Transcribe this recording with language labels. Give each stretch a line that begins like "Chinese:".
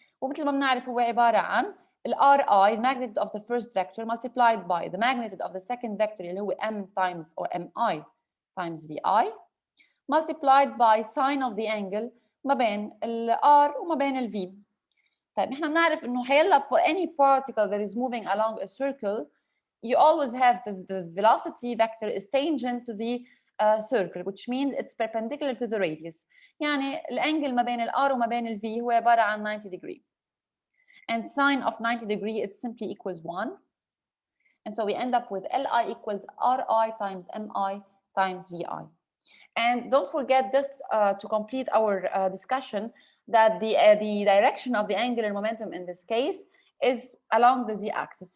Arabic: ومثل ما بنعرف هو عباره عن
English: Ri, the magnitude of the first vector, multiplied by the magnitude of the second vector
Arabic: اللي هو
English: m times or mi times vi, multiplied by sine of the angle
Arabic: ما بين ال r وما بين ال v. طيب نحن بنعرف انه حيلا
English: for any particle that is moving along a circle, you always have the velocity vector is tangent to the circle, which means it's perpendicular to the radius.
Arabic: يعني الانجل ما بين ال r وما بين ال v هو عباره عن 90 degree.
English: And sine of 90 degree is simply equals 1. And so we end up with Li equals Ri times Mi times Vi. And don't forget, just to complete our discussion, that the direction of the angular momentum in this case is along the z-axis.